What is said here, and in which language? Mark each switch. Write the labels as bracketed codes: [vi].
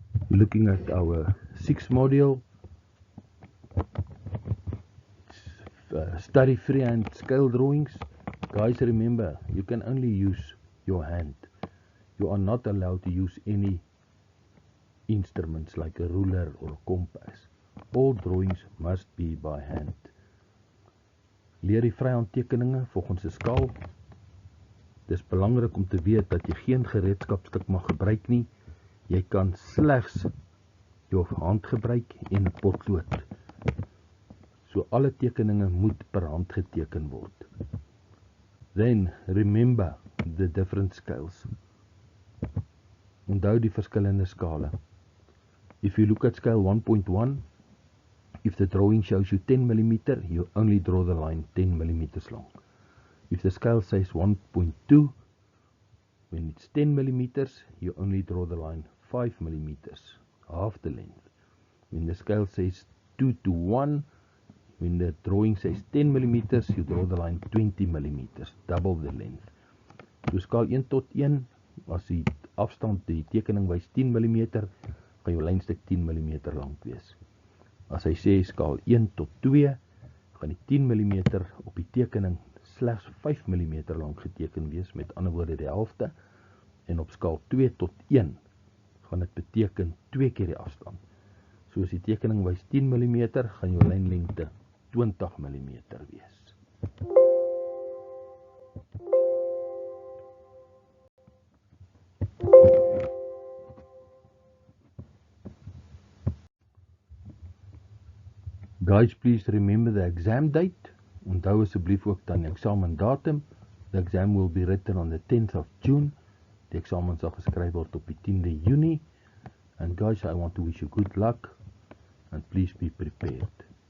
[en] Looking at our 6th module, study freehand scale drawings. Guys, remember, you can only use your hand. You are not allowed to use any instruments like a ruler or a compass. All drawings must be by hand. [af] Leer die vryhandtekeninge volgens 'n skaal. Dis belangrik om te weet dat jy geen gereedskapstuk mag gebruik nie. Jy kan slegs jou hand gebruik en 'n potlood. So alle tekeninge moet per hand geteken word. [en] Then remember the different scales. [af] Onthou die verskillende skale. [en] If you look at scale 1.1, if the drawing shows you 10 mm, you only draw the line 10 mm long. If the scale says 1.2, when it's 10 mm, you only draw the line 5 mm, half the length. When the scale says 2 to 1, when the drawing says 10 mm, you draw the line 20 mm, double the length. [af] So skaal 1 tot 1, as die afstand, die tekening wys 10 mm, gaan jou lynstuk 10 mm lank wees. As hy sê skaal 1 tot 2, gaan die 10 mm op die tekening slegs 5 mm lank geteken wees, met ander woorde die helfte, en op skaal 2 tot 1 gaan dit beteken 2 keer die afstand. So as die tekening wys 10 mm, gaan jou lynlengte 20 mm wees. [en] Guys, please remember the exam date. [af] Onthou asseblief ook dan die eksamen datum. [en] The exam will be written on the 10th of June. [af] Die eksamen sal geskryf word op die 10de Junie. [en] And guys, I want to wish you good luck and please be prepared.